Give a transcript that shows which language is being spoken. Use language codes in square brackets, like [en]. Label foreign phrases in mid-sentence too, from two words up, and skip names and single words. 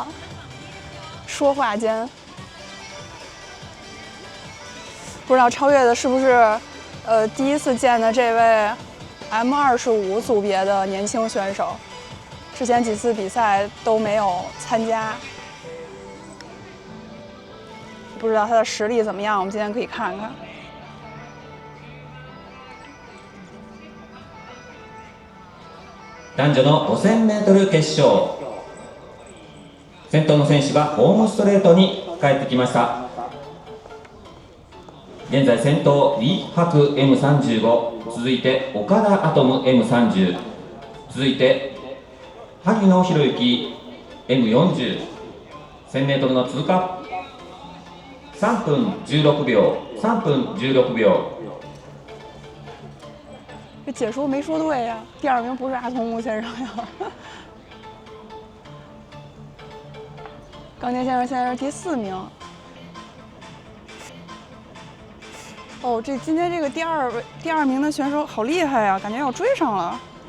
[zh] 说话间，不知道超越的是不是第一次见的这位 M25组别的年轻选手，之前几次比赛都没有参加，不知道他的实力怎么样。我们今天可以看看。 [ja] 男女の 5000m 決勝、先頭の選手がホームストレートに帰ってきました。現在先頭李博 M35、続いて岡田アトム M30、続いて萩野博之 M40、1000m の通過3分16 秒、3分16秒。 [zh] 这解说没说对呀，第2名不是阿童木先生呀。冈田先生现在是第4名。哦，今天这个第二名的选手好厉害呀，感觉要追上了。